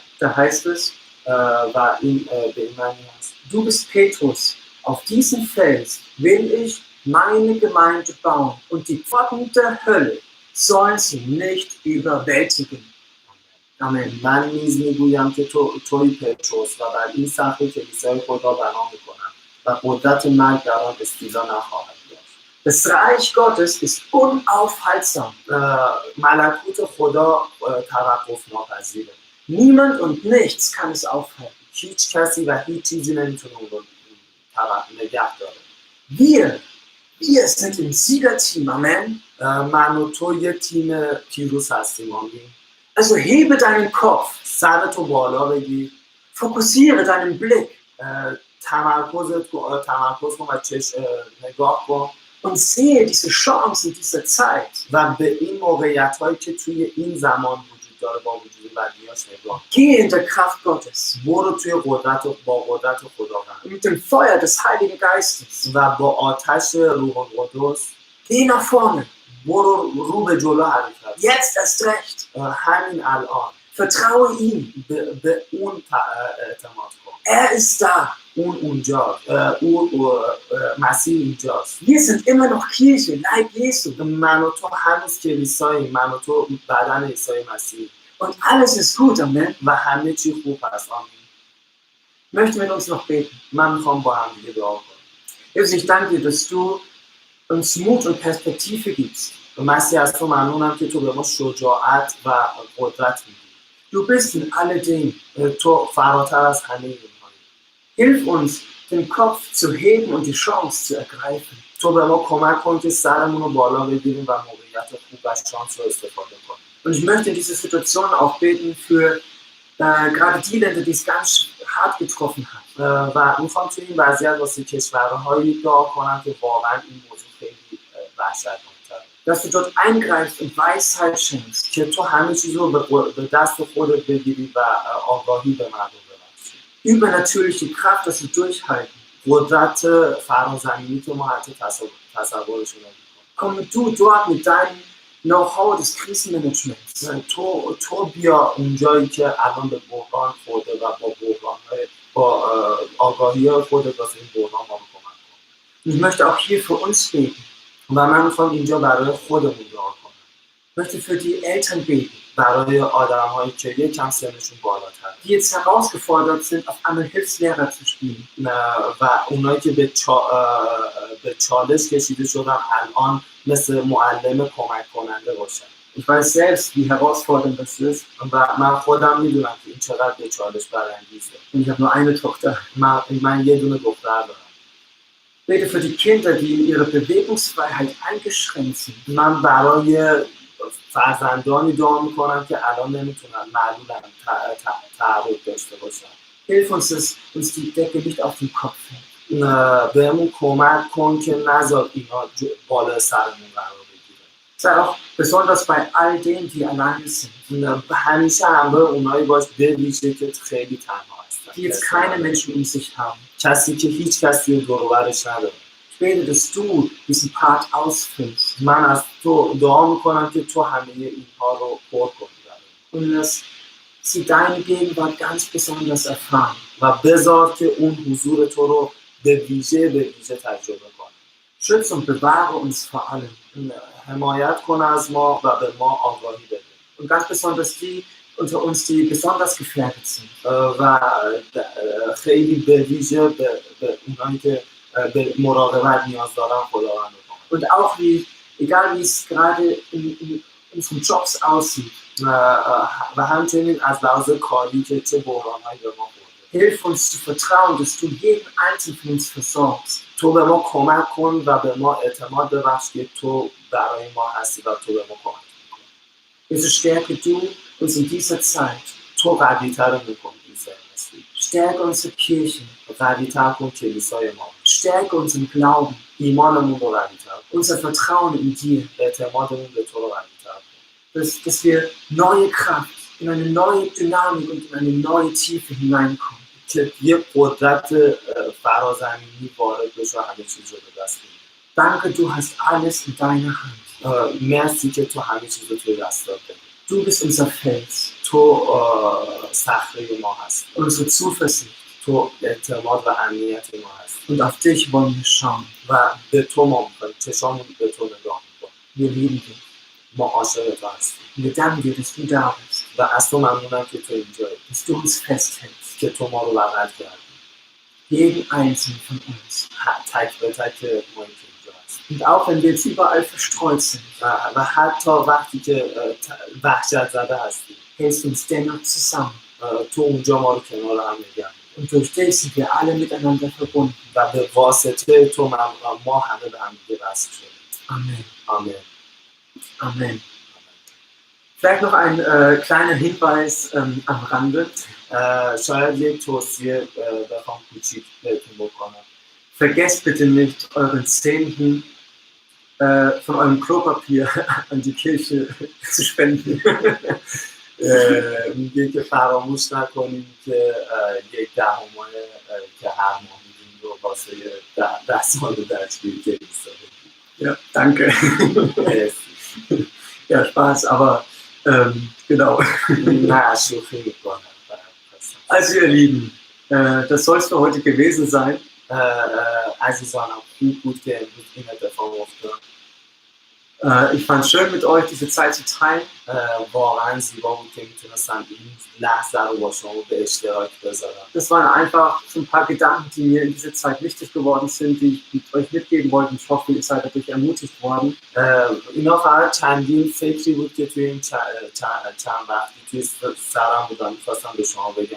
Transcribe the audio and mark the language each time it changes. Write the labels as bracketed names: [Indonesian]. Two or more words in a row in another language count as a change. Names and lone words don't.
[German] Da heißt es, [Persian] و این به این معنی هست. [German] Du bist Petrus, auf diesen Fels will ich meine Gemeinde bauen und die Pforten der Hölle sollen sie nicht überwältigen. [Persian] آمین. من نیز میگویم که توی پتروس و بر این سقف کلیسای خدا بنا میکنم و قدرت مرگ در آن استیلا نخواهد داشت. [German] Das Reich Gottes ist unaufhaltsam. [Persian] ملکوت خدا توقف ناپذیره. [German] Niemand und nichts kann es aufhalten. [Persian] هیچ کسی و هیچ چیزی نمیتونه اون رو نگه داره. [German] Wir sind im Siegerteam. Amen. [Persian] من و تو یه تیم پیروز هستیم. آمین. [German] Also hebe deinen Kopf. [Persian] سرتو بالا بگیر. [German] Fokussiere deinen Blick. [Persian] تمرکز کن و نگاه کن. [German] Und sehe diese Chancen dieser Zeit. [Persian] و به این موقعیت‌هایی که توی این زمان وجود داره با وجود بدیاش نگاه. [German] Gehe in der Kraft Gottes. [Persian] برو توی با قدرت خداوند. [German] Mit dem Feuer des Heiligen Geistes. [Persian] و با آتش روح القدس. [German] Geh nach vorne. [Persian] برو رو به جلو حرکت. [German] Jetzt erst recht. [Persian] همین الان. [German] Vertraue ihm. [Persian] به اون اعتماد کن. [German] Ist da. [Persian] اون اونجاست. مسیح اینجاست. [German] Wir sind immer noch Kirche, Leib Jesu. [Persian] من و تو هنوز کلیساییم. من و تو بدن عیسی مسیح. [German] Und alles ist gut, amen. [Persian] و همه چی خوب است. آمین. [German] Möchten wir uns noch beten? [Persian] من میخوام با هم دیگه دعا کنم. [German] Jesus, ich danke dir, dass du uns Mut und Perspektive gibst. [Persian] مسیح از تو ممنونم که تو به ما شجاعت و قدرت میدی. [German] Du bist in alledem. [Persian] تو فراتر از همه اینهایی. [German] Hilf uns, den Kopf zu heben und die Chance zu ergreifen. [Persian] تو به ما کمک کن که سرمون رو بالا بگیریم و موقعیت خوب و شانس رو استفاده کنیم. [German] Und ich möchte in dieser Situation auch beten für Gerade die Länder, die es ganz hart getroffen hat. [Persian] و میخوام توی این وضعیت واسه کشورهایی دعا کنم که واقعا این موضوع خیلی وحشتناک‌تره. [German] Dass du dort eingreifst und Weisheit schenkst. [Persian] که تو همه چیز رو به دست خودت بگیری و آگاهی به مردم ببخشی. [German] Übernatürliche Kraft, dass sie durchhalten. [Persian] قدرت فرازمینی که ما حتی تصورش نمی‌کنیم. [German] Komm du dort mit deinem Know-how des Krisenmanagements. [Persian] تو بیا اونجایی که الان به بحران خورده و با آگاهی خودت واسه این بحران ما رو کمک کن. [German] Ich möchte auch hier für uns beten. [Persian] و من میخوام اینجا برای خودمون دعا کنم. [German] Ich möchte für die Eltern beten. [Persian] برای آدم‌هایی که یکم سنشون بالاتره. [German] Die jetzt herausgefordert sind, auf einmal Hilfslehrer zu spielen. [Persian] و اونایی که به چالش کشیده شدن الان مثل معلم کمک کننده باشن. [German] Ich weiß selbst, wie herausfordernd das ist. [Persian] و من خودم میدونم که این چقدر به چالش برانگیزه. [German] Und ich habe nur eine Tochter. [Persian] من یه دونه دختر دارم. [German] Bete für die Kinder, die in ihrer Bewegungsfreiheit eingeschränkt sind. [Persian] من برای فرزندانی دعا میکنم که الان نمیتونن معلولن تعرض داشته باشن. [German] Hilf uns, dass uns die Decke nicht auf den Kopf fällt. [Persian] بهمون کمک کن که نذار اینا بالا سرمون قرار بگیره. [German] Sei auch besonders bei all denen, die alleine sind. [Persian] همیشه همراه اونایی باش به ویژه که خیلی تنها هستن. [German] Die jetzt keine Menschen um sich haben. [Persian] کسی که هیچ کسی دور و برش نداره. [German] Ich bete, dass du diesen Part ausfüllst. [Persian] من از تو دعا میکنم که تو همه اینها رو پر کنی. [German] Und dass sie deine Gegenwart ganz besonders erfahren. [Persian] و بذار که اون حضور تو رو به ویژه تجربه کنه. [German] Schütze und bewahre uns vor allem. [Persian] حمایت کن از ما و به ما آگاهی بده. [German] Und ganz besonders die unter uns, die besonders gefährdet sind. [Persian] و خیلی به ویژه به اونایی که به مراقبت نیاز دارن خداوند رو. [German] Und auch egal wie es gerade in unseren Jobs aussieht. [Persian] و همچنین از لحاظ کاری که چه بحران‌هایی به ما خورده. [German] Hilf uns zu vertrauen, dass du jeden einzelnen von uns versorgst. [Persian] تو به ما کمک کن و به ما اعتماد ببخش که تو برای ما هستی و تو به ما کمک می‌کنی. [German] Jesus, stärke du uns in dieser Zeit. [Persian] تو قوی‌تر می‌کنی این سرمستی. [German] Stärke unsere Kirche. [Persian] قوی‌تر کن کلیسای ما. [German] Stärke unseren Glauben. [Persian] ایمانمون رو قوی‌تر کن. [German] Unser Vertrauen in dir. [Persian] اعتمادمون به تو رو قوی‌تر کن. [German] Dass wir neue Kraft, in eine neue Dynamik und in eine neue Tiefe hineinkommen. [Persian] که یه قدرت فرازمینی وارد بشه همه چیز رو به دست بگیره. [German] Danke, du hast alles in deiner Hand. [Persian] مرسی که تو همه چیز رو توی دستات داری. [German] Du bist unser Fels. [Persian] تو صخره ما هستی. [German] Unsere Zuversicht. [Persian] تو اعتماد و امنیت ما هستی. [German] Und auf dich wollen wir schauen. [Persian] و به تو ما می‌کنیم. چشامون به تو نگاه می‌کنیم. [German] Wir lieben dich. [Persian] ما عاشق تو هستیم. [German] Wir danken dir, dass du da bist. [Persian] و از تو ممنونم که تو اینجایی. [German] Dass du uns festhältst. [Persian] که تو ما رو بغل کردی. [German] Jeden einzelnen von uns. [Persian] تک به تک ما اینجا هست. [German] Und auch wenn wir jetzt überall verstreut sind. [Persian] و حتی وقتی که وحشت زده هستی. [German] Hältst uns dennoch zusammen. [Persian] تو اونجا ما رو کنار هم نگه. [German] Und durch dich sind wir alle miteinander verbunden. [Persian] و به واسطه تو ما همه به هم دیگه وصل شدیم. Amen. Amen. Amen. [German] Vielleicht noch ein kleiner Hinweis am Rande. [Persian] شاید یک توصیه بخوام کوچیک بهتون بکنم. [German] Vergesst bitte nicht, euren Zehnten von eurem Klopapier an die Kirche zu spenden. [Persian] میگه که فراموش نکنیم که یک دهمای که هر ماه میدیم رو واسه 10 سال درسگیری کلیسا بدیم. [German] Ja, danke. Ja, Spaß, aber genau. [Persian] نه شوخی میکنم. [German] Also ihr Lieben, das soll es für heute gewesen sein. [Persian] عزیزانم خوب بود که امروز این اتفاق افتاد. [German] Ich fand es schön mit euch diese Zeit zu teilen. [Persian] واقعا زیبا بود که میتونستم این لحظه رو با شما به اشتراک بذارم. [German] Das waren einfach so ein paar Gedanken, die mir in dieser Zeit wichtig geworden sind, die ich mit euch mitgeben wollte. Ich hoffe, ihr seid dadurch ermutigt worden. [Persian] اینا فقط چندین فکری بود که توی این چند وقتی توی سرم بودم می‌خواستم به شما بگم.